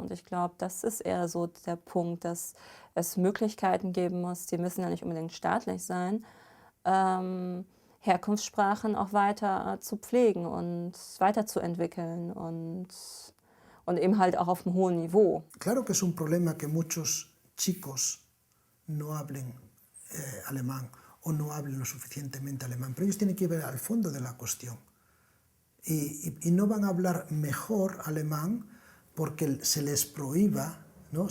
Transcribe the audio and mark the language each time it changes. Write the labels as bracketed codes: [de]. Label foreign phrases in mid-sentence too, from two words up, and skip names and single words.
[de] Und ich glaube, das ist eher so der Punkt, dass es Möglichkeiten geben muss, die müssen ja nicht unbedingt staatlich sein, Herkunftssprachen auch weiter zu pflegen und weiterzuentwickeln und eben halt auch auf einem hohen Niveau. [es] Claro que es un problema que muchos chicos no hablen alemán o no hablen lo suficientemente alemán, pero ellos tienen que ver al fondo de la cuestión. Y no van a hablar mejor alemán porque se les prohíba, ¿no?